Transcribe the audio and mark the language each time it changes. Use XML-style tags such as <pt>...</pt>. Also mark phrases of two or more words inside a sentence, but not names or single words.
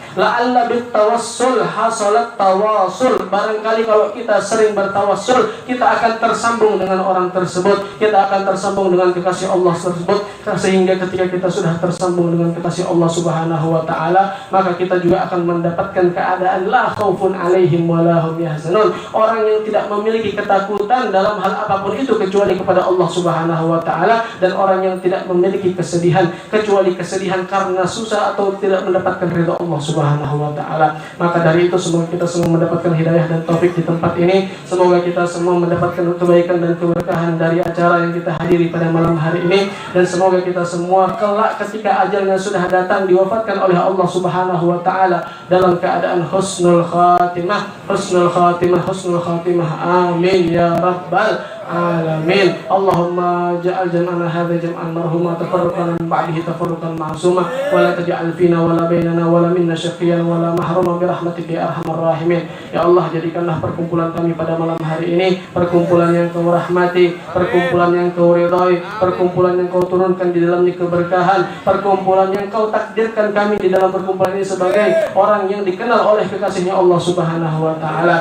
<ar>لعل بالتوسل حصلت التوسل.</ar> <id>Barangkali kalau kita sering bertawassul, kita akan tersambung dengan orang tersebut, kita akan tersambung dengan kekasih Allah tersebut, sehingga ketika kita sudah tersambung dengan kekasih Allah</id> <ar>سبحانه وتعالى,</ar> <id>maka kita juga akan mendapatkan keadaan</id> <ar>لا خوف عليهم ولا هم يحزنون.</ar> <id>Orang yang tidak memiliki ketakutan dalam hal apapun itu kecuali kepada Allah</id> <ar>سبحانه وتعالى,</ar> <id>dan orang yang tidak memiliki kesedihan kecuali kesedihan karena susah atau tidak mendapatkan ridha Allah</id> <ar>سبحانه وتعالى.</ar> <id>Maka dari itu semoga kita semua mendapatkan hidayah dan taufik di tempat ini. Semoga kita semua mendapatkan kebaikan dan keberkahan dari acara yang kita hadiri pada malam hari ini, dan semoga kita semua kelak ketika ajalnya sudah datang diwafatkan oleh Allah</id> <ar>سبحانه وتعالى</ar> <id>dalam keadaan</id> <ar>حسن الخاتمة، حسن الخاتمة، حسن الخاتمة. آمين يا رب العالمين. اللهم اجعل جمعنا هذا جمعا مرحوما, تفرقنا من بعده تفرقا معصوما، ولا تجعل فينا ولا بيننا ولا منا شقيا ولا محروما برحمتك يا أرحم الراحمين.</ar> <id>Ya Allah, jadikanlah perkumpulan kami pada malam hari ini perkumpulan yang Kau rahmati, perkumpulan yang Kau ridhai, perkumpulan yang Kau turunkan di dalamnya keberkahan, perkumpulan yang Kau takdirkan kami di dalam perkumpulan ini sebagai orang yang dikenal oleh kekasihnya Allah</id> <ar>سبحانه وتعالى.</ar>